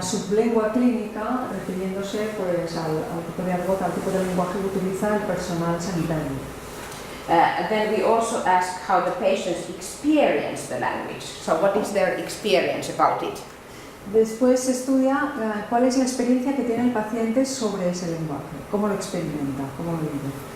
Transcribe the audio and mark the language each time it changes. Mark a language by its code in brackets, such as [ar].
[es] la sublengua clínica, refiriéndose pues, al tipo de argot, al tipo de lenguaje que utiliza el personal sanitario. [en] Then we also ask how the patients experience the language. So what is their experience about it? [es] Después se estudia cuál es la experiencia que tiene el paciente sobre ese lenguaje, cómo lo experimenta, cómo lo vive.